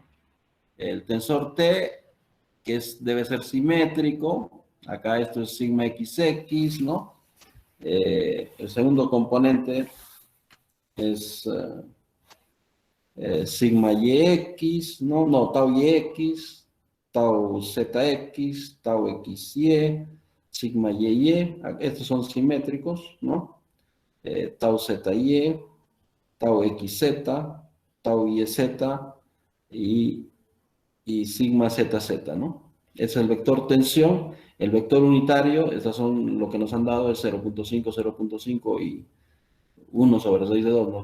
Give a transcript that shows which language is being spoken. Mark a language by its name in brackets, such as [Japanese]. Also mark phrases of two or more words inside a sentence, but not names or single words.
[Spanish] El tensor T, que debe ser simétrico. Acá esto es sigma XX, ¿no? El segundo componente es sigma YX, ¿no? No, tau YX, tau ZX, tau XY, sigma YY. Estos son simétricos, ¿no? Tau ZY, tau XZ, tau YZ y sigma ZZ, ¿no? Es el vector tensión, el vector unitario, estos son lo que nos han dado, es 0.5, 0.5 y 1 sobre 6 de 2, ¿no?